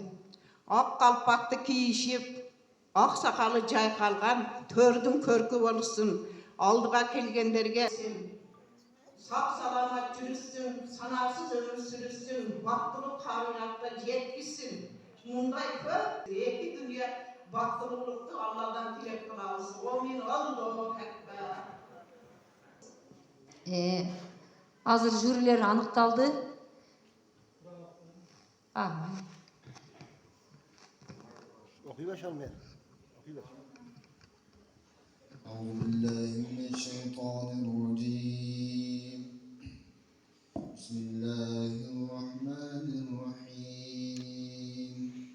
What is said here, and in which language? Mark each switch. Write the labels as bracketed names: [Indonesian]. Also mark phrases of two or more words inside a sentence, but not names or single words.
[Kyrgyz] Ак калпакты кийишип, ак сакалы жайкалган төрдүн көркү болушун. Алдыга келгендерге сак саламат жүрүшсүн, санасыз өмүр сүрүшсүн, бактылуу карыялыкка жеткизсин. Мындай көп эки дүнүйө бактылуулукту Алладан тилеп калабыз. [Arabic] آمين الله أكبر. [Kyrgyz] Азыр жюрилер аныкталды. [Arabic] أعوذ بالله من الشيطان الرجيم. بسم الله الرحمن الرحيم.